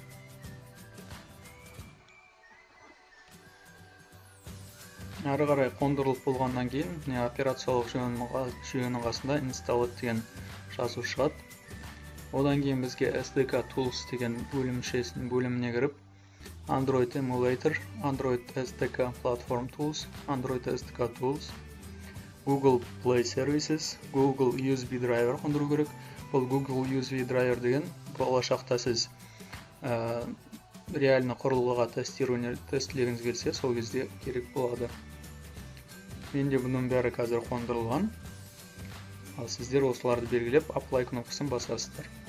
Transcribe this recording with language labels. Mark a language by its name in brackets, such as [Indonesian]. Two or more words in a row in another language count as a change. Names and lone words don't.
[Kazakh] Ары қарай қондырылып болғаннан кейін операциялық жүйенің қасында install деген жазу шығады. Одан кейін бізге SDK Tools деген бөліміне кіріп Android Emulator, Android SDK Platform Tools, Android SDK Tools, Google Play Services, Google USB Driver қондыру керек. Бұл Google USB Driver деген болашақта сіз реально құрылғыға тестілегіңіз келсе, сол кезде керек болады. Менде бұның бәрі қазір қондырылған. Ал сіздер осыларды белгілеп, Apply кнопкасын басасыздар.